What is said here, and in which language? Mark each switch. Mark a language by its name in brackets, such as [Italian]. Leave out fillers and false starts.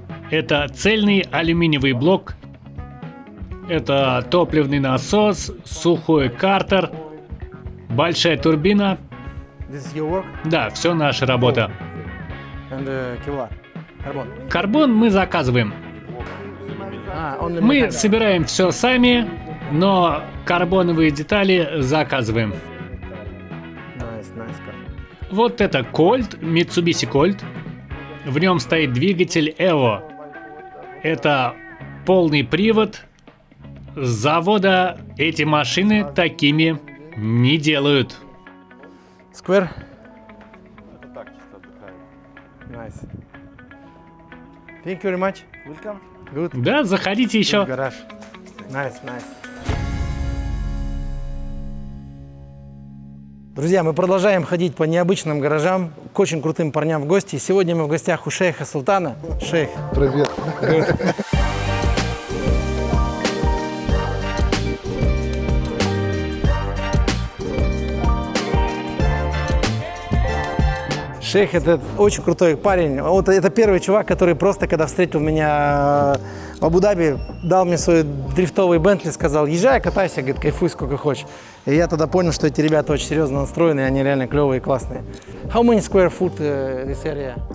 [Russian] Это цельный алюминиевый блок. Это топливный насос, сухой картер, большая турбина. [English] This is your work [Russian] Да, все наша работа. [English] and Kevlar. Карбон. [Russian] Карбон мы заказываем. [English] Only [Russian] Мы [English] mechanical. [Russian] собираем все сами, но карбоновые детали заказываем. [English] Nice, nice car. [Russian] Вот это Colt, Mitsubishi Colt. В нем стоит двигатель Evo. Это полный привод. С завода эти машины такими не делают. [English] Square. Nice. Thank you very much. Welcome. Good. [Russian] Да, заходите еще. [English] Гараж. Nice, nice. [Russian] Друзья, мы продолжаем ходить по необычным гаражам, к очень крутым парням в гости. Сегодня мы в гостях у шейха Султана. Шейх. Привет. Шейх — это очень крутой парень. Вот это первый чувак, который просто, когда встретил меня в Абу-Даби, дал мне свой дрифтовый Бентли, сказал: езжай, катайся, говорит, кайфуй сколько хочешь. И я тогда понял, что эти ребята очень серьезно настроены, и они реально клевые и классные. [English] How many square foot this area?